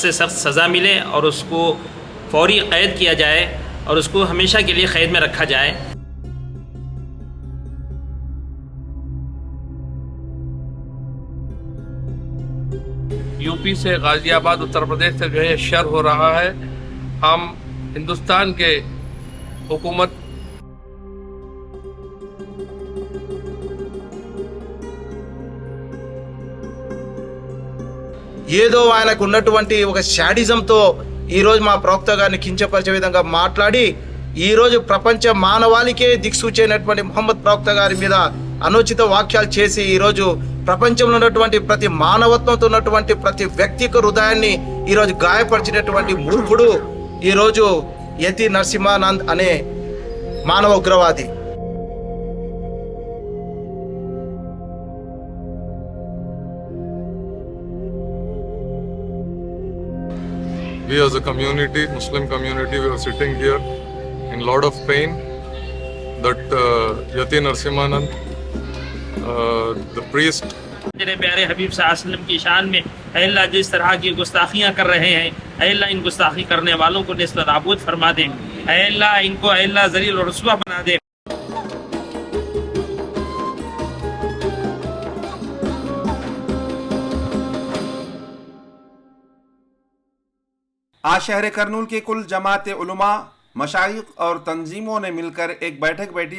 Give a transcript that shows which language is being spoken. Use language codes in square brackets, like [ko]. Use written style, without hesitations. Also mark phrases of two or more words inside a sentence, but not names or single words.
[ur] سے سخت سزا ملے اور اس کو فوری قید کیا جائے اور اس کو ہمیشہ کے لیے قید میں رکھا جائے۔ یو پی سے غازی آباد اتر پردیش سے جو ہے شر ہو رہا ہے۔ ہم ہندوستان کے حکومت [te] ఏదో ఆయనకు ఉన్నటువంటి ఒక శాడిజంతో ఈరోజు మా ప్రవక్త గారిని కించపరిచే విధంగా మాట్లాడి ఈరోజు ప్రపంచ మానవాళికే దిక్సూచైనటువంటి ముహమ్మద్ ప్రవక్త గారి మీద అనుచిత వాక్యాలు చేసి ఈరోజు ప్రపంచంలో ఉన్నటువంటి ప్రతి మానవత్వంతో ఉన్నటువంటి ప్రతి వ్యక్తి యొక్క హృదయాన్ని ఈరోజు గాయపరిచినటువంటి మూర్ఖుడు ఈరోజు యతి నరసింహానంద్ అనే మానవ ఉగ్రవాది। [en] We as a community, Muslim community, we are sitting here in lot of pain that Yati Narasimhanand, the priest, [ur] میرے پیارے حبیب [ar] صلی اللہ علیہ وسلم [ur] کی شان میں اے اللہ جس طرح کی گستاخیاں کر رہے ہیں اے اللہ ان گستاخی کرنے والوں کو نسبت نابود فرما دے، اے اللہ ان کو اے اللہ ذلیل و رسوا بنا دے۔ آج شہر کرنول کے کل جماعت علماء، مشائخ اور تنظیموں نے مل کر ایک بیٹھک بیٹھی۔